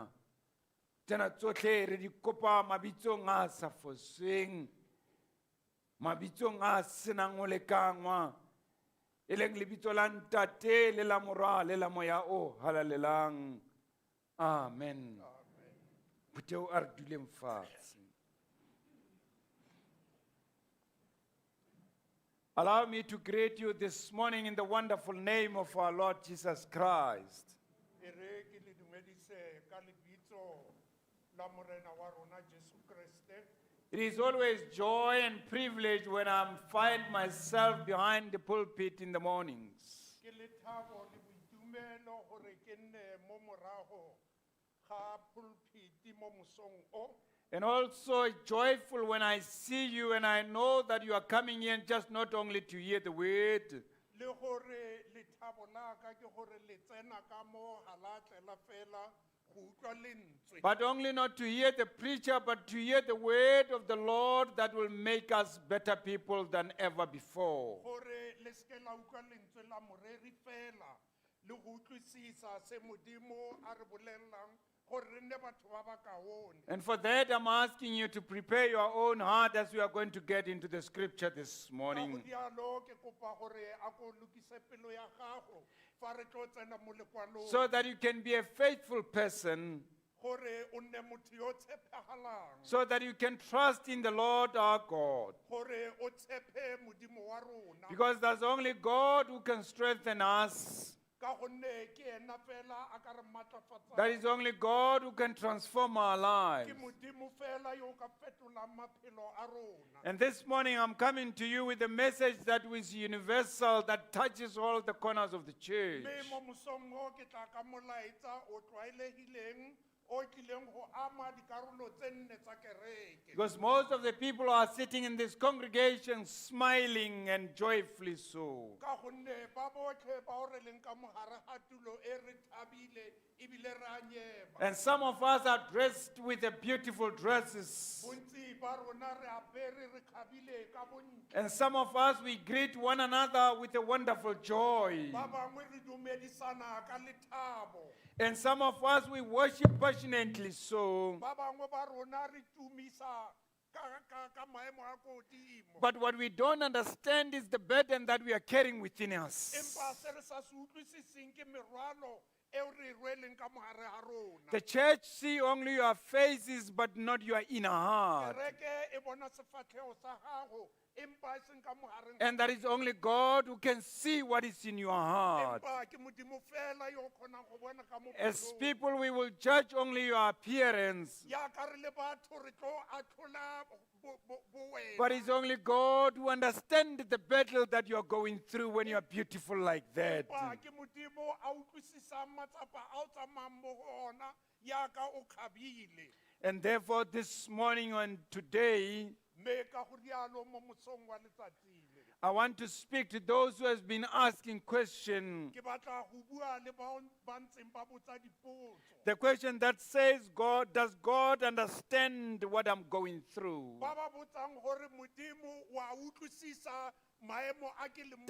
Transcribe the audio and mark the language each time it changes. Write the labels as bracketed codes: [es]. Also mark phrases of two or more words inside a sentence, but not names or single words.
[st] Tsena tsohle re di kopa mabitsong a sa fosweng. Mabitsong a senang ho lekangwa. E leng lebitso la ntate le la morwa le la moya o halalelang. Amen. Boteo a re duleng fatshe. [en] Allow me to greet you this morning in the wonderful name of our Lord Jesus Christ. [tn] E re ke le dumedise ka lebitso la morena wa rona Jesu Kriste. [en] It is always joy and privilege when I find myself behind the pulpit in the mornings. [tn] Ke lethabo le boitumelo gore ke nne mo morago ga pulpit mo mosong o. [en] And also joyful when I see you and I know that you are coming in just not only to hear the word, [tn] Le gore lethabo la ka ke gore le tsena ka mo ga la tlela fela go utlwa lentswe. [en] but only not to hear the preacher, but to hear the word of the Lord that will make us better people than ever before. [tn] Gore le ske la utlwa lentswe la moreri fela le go utlwisisa se modimo a re bolelelang gore re nne batho ba ba kaone. [en] And for that, I'm asking you to prepare your own heart as we are going to get into the scripture this [tn] Ka [en] morning. [tn] go dialo ke kopa gore a ko lokise pelo ya gago fa re tlo tsena mo lekwalong [en] So that you can be a faithful person, [tn] gore o nne motho yo tshepagalang, [en] so that you can trust in the Lord our God. [tn] gore o tshepe modimo wa rona, [en] Because there's only God who can strengthen us. [tn] ka gonne ke ena fela a ka re [en] That is [tn] matlafatsa. [en] only God who can transform our lives. [tn] Ke modimo fela yo ka fetolang maphelo a rona. [en] And this morning I'm coming to you with a message that is universal, that touches all the corners of the church. [tn] Mme mo mosong o ke tla ka molaetsa o tlwaelegileng o tlileng go ama dikarolo tse nne tsa kereke. [en] Because most of the people are sitting in this congregation smiling and joyfully so. [tn] Ka gonne ba botlhe ba o re leng ka mogare ga tulo e re thabile ebile re a nyema. [en] And some of us are dressed with the beautiful dresses. [tn] Bontsi ba rona re apere re khabile ka bontle. [en] And some of us, we greet one another with a wonderful joy. [tn] Ba bangwe re dumedisana ka lethabo. [en] And some of us, we worship passionately so. [tn] Ba bangwe ba rona re tumisa ka maemo a ko godimo. [en] But what we don't understand is the burden that we are carrying within us. [tn] Empa se re sa se utlwisising ke merwalo eo re e rweleng ka mogare ga rona. [en] The church see only your faces, but not your inner heart. [tn] Kereke e bona sefatlhego sa gago empa e seng ka mogareng. [en] And that is only God who can see what is in your heart. [tn] Empa ke modimo fela yo o kgonang go bona ka mo [en] As [tn] pelong. [en] people, we will judge only your appearance. [tn] Yaka re le batho re tlo atlhola bowena. [en] But it's only God who understands the battle that you're going through when you're beautiful like that. [tn] Empa ke modimo a utlwisisang matsapa a o tsamayang mo go ona yaka o khabile. [en] And therefore, this morning and today, [tn] Mme ka go rialo mo mosong wa letsatsi le. [en] I want to speak to those who has been asking question. [tn] Ke batla go bua le bao ba ntseng ba botsa dipotso. [en] The question that says, God, does God understand what I'm going through? [tn] Ba ba botsang gore modimo wa utlwisisa maemo a ke leng mo